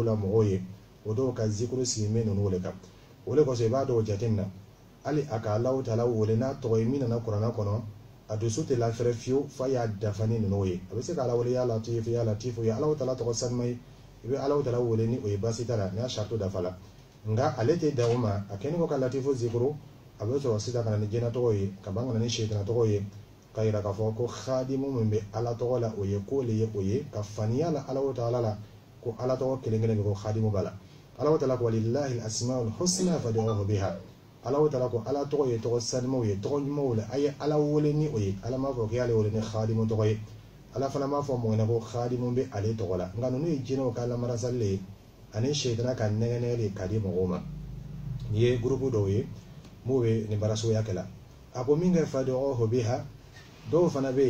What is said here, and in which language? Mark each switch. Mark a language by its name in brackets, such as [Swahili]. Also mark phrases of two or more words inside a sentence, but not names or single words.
[Bambara] la mɔgɔw ye o dɔw ka zikuru sigilen bɛ ninnu wele kan o de kɔsɔn i b'a dɔw jateminɛ hali a ka ala o taala wele n'a tɔgɔ ye min nana kuranna kɔnɔ a dusu tɛ lafɛrɛ fiyewu f'a y'a dafa ni ninnu ye a bɛ se ka ala wele [Arabic] يا لطيف [Bambara] o ye ala o taala tɔgɔ sanuma ye i bɛ ala o taala wele ni o ye baasi t'a la n'a sarito dafa la nka ale tɛ dan o ma a kɛlen ko ka latifu zikuru a bɛ sɔrɔ sisan ka na ni jinɛ tɔgɔ ye ka ban ka na ni sitana tɔgɔ ye ka yira k'a fɔ ko khadimu min bɛ ala tɔgɔ la o ye ko le ye o ye ka faniya la ala o taala la ko ala tɔgɔ kelen kelen bɛ ko khadimu b'a la ala o taala ko [Arabic] ولله الأسماء الحسنى فادعوه بها [Bambara] ala o taala ko ala tɔgɔ ye tɔgɔ sanumaw ye tɔgɔ ɲumanw la a ye ala wele ni o ye ala m'a fɔ k'ale wele ni khadimu tɔgɔ ye ala fana m'a fɔ mɔgɔ ɲɛna ko khadimu bɛ ale tɔgɔ la nka ninnu ye jinɛw ka lamarasali le ye ani sitana ka nɛgɛnɛgɛ de ka di mɔgɔw ma nin ye gurupu dɔw ye m'o bɛ nin baara suguya kɛ la a ko min kɛ [Arabic] فادعوه بها [Bambara] dɔw fana bɛ